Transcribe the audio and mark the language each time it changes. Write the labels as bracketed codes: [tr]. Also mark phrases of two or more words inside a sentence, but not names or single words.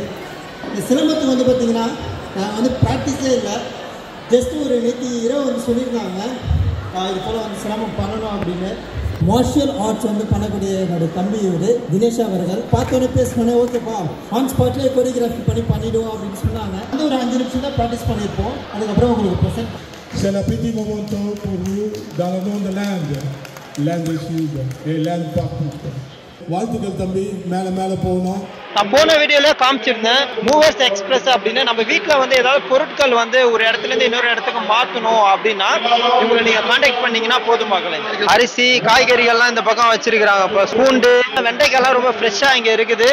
[ta] இந்த சிலம்பத்துக்கு பார்த்தீங்கன்னா நான் ப்ராக்டிஸே இல்லை, ஜஸ்ட் ஒரு நேற்று இரவு சொல்லியிருந்தாங்க இது போல் சிலம்பம் பண்ணணும் அப்படின்னு. [en] martial arts [ta] பண்ணக்கூடிய என்னோடய தம்பி தினேஷ் அவர்கள் பார்த்தோன்னே பேசினோன்னே ஓகேப்பா [en] on spotலேயே choreography [ta] பண்ணிவிடுவோம் அப்படின்னு சொன்னாங்க. ஒரு 5 நிமிஷம் தான் ப்ராக்டிஸ் பண்ணியிருப்போம். அதுக்கப்புறம் உங்களுக்கு ப்ரெசென்ட். [fr] C'est le petit moment pour vous dans le monde de l'Inde des Sud et l'Inde partout. [ta] வாழ்த்துக்கள் தம்பி, மேலே மேலே போகணும். நான் போன வீடியோல காமிச்சிருந்தேன் மூவர்ஸ் எக்ஸ்பிரஸ் அப்படின்னு. நம்ம வீட்டுல வந்து ஏதாவது பொருட்கள் வந்து ஒரு இடத்துல இருந்து இன்னொரு இடத்துக்கு மாத்தணும் அப்படின்னா இவங்களை நீங்க கான்டாக்ட் பண்ணீங்கன்னா போதும் மக்களே. அரிசி காய்கறிகள்லாம் இந்த பக்கம் வச்சிருக்காங்க. இப்போ பூண்டு வெண்டைக்காய்லாம் ரொம்ப ஃப்ரெஷ்ஷா இங்க இருக்குது.